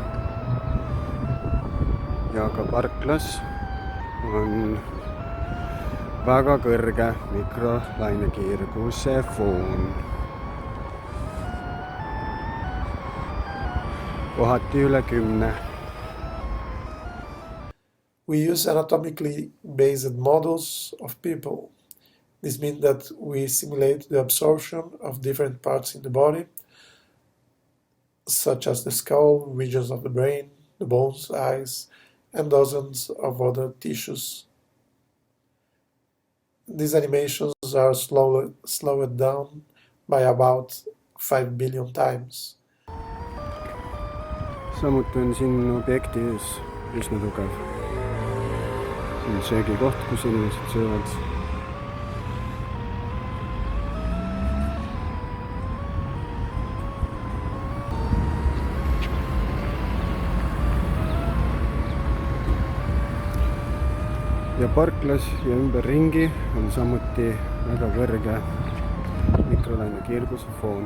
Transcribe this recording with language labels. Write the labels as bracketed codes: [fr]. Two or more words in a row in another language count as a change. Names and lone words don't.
[et] Ja ka parklas on väga kõrge mikrolaine kiirguse foon. Kohati üle 10. [en] We use anatomically based models of people. This means that we simulate the absorption of different parts in the body, such as the skull, regions of the brain, the bones, eyes, and dozens of other tissues. These animations are slowed down by about 5 billion times. [et] Samuti on siin objektis üsna tugev. Siin on söögikoht, kus inimesed söövad. Ja parklas ja ümberringi on samuti väga kõrge mikrolaine kiirguse foon.